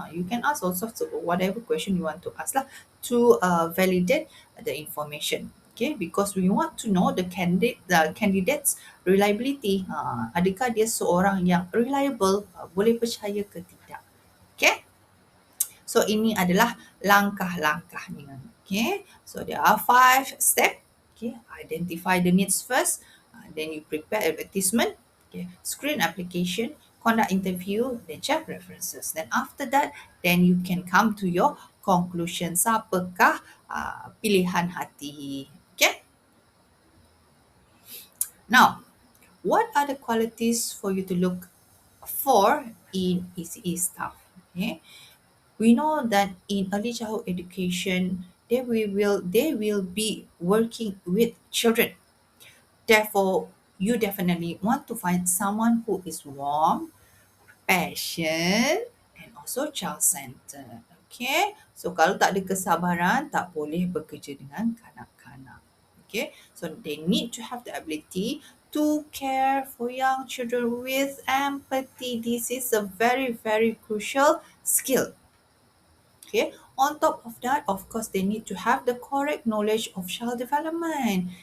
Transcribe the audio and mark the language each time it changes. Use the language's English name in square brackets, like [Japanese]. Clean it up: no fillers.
[English] You can ask all sorts of whatever question you want to ask lah, to validate the information. Okay, because we want to know the candidates reliability. [Malay] Adakah dia seorang yang reliable, boleh percaya ke tidak? Okay, so ini adalah langkah-langkahnya. [English] Okay, so there are 5 steps. Okay, identify the needs first, then you prepare advertisement, okay, screen application, conduct interview, then check references. Then after that, then you can come to your conclusion. [Malay] Siapakah pilihan hati? Okay. [English] Now, what are the qualities for you to look for in ECE staff? Okay. We know that in early childhood education, they will be working with children. Therefore, you definitely want to find someone who is warm, passion, and also child-centered. [Malay] Okay, so kalau tak ada kesabaran, tak boleh bekerja dengan kanak-kanak. [English] Okay, so they need to have the ability to care for young children with empathy. This is a very, very crucial skill. Okay, on top of that, of course, they need to have the correct knowledge of child development.